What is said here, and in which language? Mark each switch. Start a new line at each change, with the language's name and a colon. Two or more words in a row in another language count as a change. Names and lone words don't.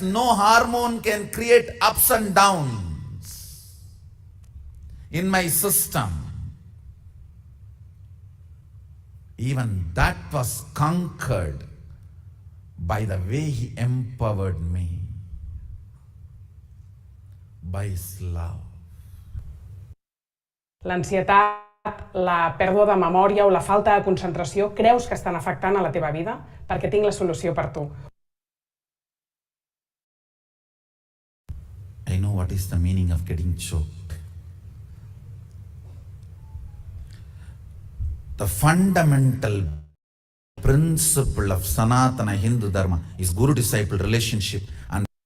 English: No hormone can create ups and downs in my system. Even that was conquered by the way he empowered me, by his love.
Catalan: L'ansietat, la pèrdua de memòria o la falta de concentració creus que estan afectant a la teva vida? Perquè tinc la solució per tu.
English: I know what is the meaning of getting choked. The fundamental principle of Sanatana Hindu Dharma is guru-disciple relationship, and